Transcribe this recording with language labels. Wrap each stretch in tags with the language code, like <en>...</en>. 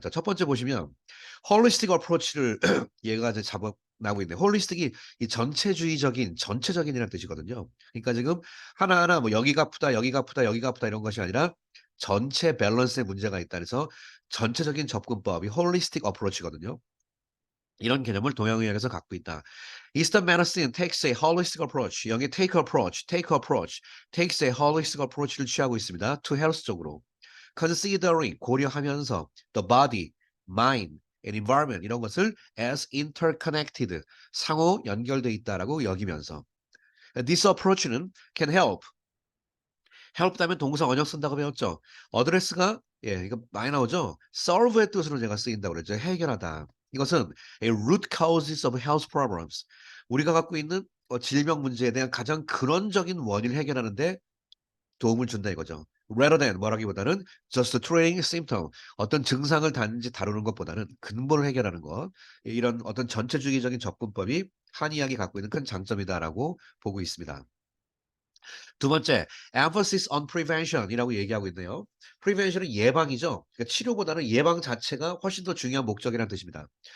<ko>자, 첫 번째 보시면 홀리스틱 어프로치를 얘가 이제 잡아나고 있는데 홀리스틱이 이 전체주의적인 전체적인이라는 뜻이거든요. 그러니까 지금 하나하나 뭐 여기가 아프다, 여기가 아프다, 여기가 아프다 이런 것이 아니라 전체 밸런스에 문제가 있다 그래서 전체적인 접근법이 홀리스틱 어프로치거든요. 이런 개념을 동양의학에서 갖고 있다.</ko> <en>Eastern medicine takes a holistic approach.</en> <ko>여기</ko> <en>take approach, takes a holistic approach를</en> <ko>취하고 있습니다.</ko> <en>to health</en> <ko>쪽으로. considering, 고려하면서</ko> <en>the body, mind, and environment</en> <ko>이런 것을</ko> <en>as interconnected,</en> <ko>상호 연결돼 있다라고 여기면서</ko> <en>this approach</en> <ko>는</ko> <en>can help</en> <ko>다면 동사 원형 쓴다고 배웠죠. 어드레스가 이거 많이 나오죠. solve의 뜻으로 제가 쓰인다고 그랬죠. 해결하다. 이것은</ko> <en>a root causes of health problems.</en> <ko>우리가 갖고 있는 질병 문제에 대한 가장 근원적인 원인을 해결하는 데 도움을 준다 이거죠.</ko> <en>rather than</en> <ko>뭐라기보다는</ko> <en>just treating symptom.</en> <ko>어떤 증상을 단지 다루는 것보다는 근본을 해결하는 것. 이런 어떤 전체주의적인 접근법이 한의학이 갖고 있는 큰 장점이다라고 보고 있습니다. 두 번째,</ko> <en>emphasis on prevention</en> <ko>이라고 얘기하고 있네요. prevention은 예방이죠. 그러니까 치료보다는 예방 자체가 훨씬 더 중요한 목적이라는 뜻입니다.</ko>